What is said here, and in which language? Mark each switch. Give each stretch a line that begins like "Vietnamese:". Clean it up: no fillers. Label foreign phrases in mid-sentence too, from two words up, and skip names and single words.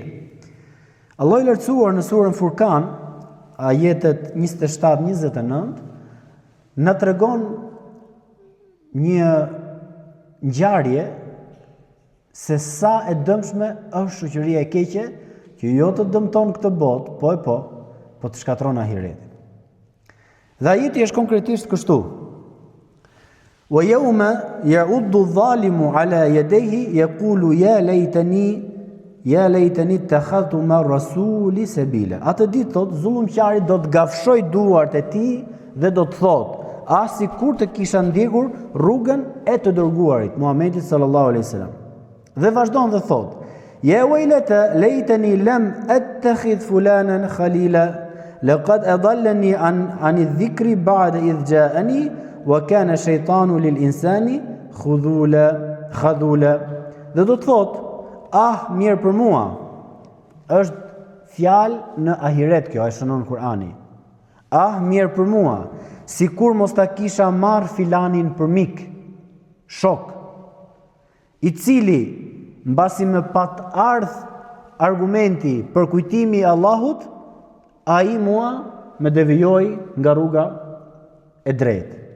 Albanian: Allahu i lartësuar në surën Furkan, ajetet 27-29, na tregon një ngjarje se sa e dëmshme është shoqëria e keqe, që jo të dëmton këtë botë, po të shkatron ahiretin. Dhe ajeti është konkretisht kështu:
Arabic: ويوم يعض الظالم على يديه يقول يا ليتني اتخذت مع الرسول سبيلا.
Albanian: Atë ditë thot zullumqari do të gafshoj duart e tij dhe do të thotë: sikur të kisha ndjekur rrugën e të dërguarit Muhamedit
Arabic: صلى الله عليه وسلم.
Albanian: Dhe vazhdon dhe thot:
Arabic: يا ويلتى ليتني لم أتخذ فلانا خليلا لقد أضلني عن الذكر بعد إذ جاءني وكان الشيطان للإنسان خذولا.
Albanian: Dhe do të thot: mirë për mua. Është fjalë në ahiret kjo, e shënon Kurani. Mirë për mua, sikur mos ta kisha marr filanin për mik, shok, i cili mbasi më pat ardh argumenti për kujtimi i Allahut, ai mua më devijoi nga rruga e drejtë.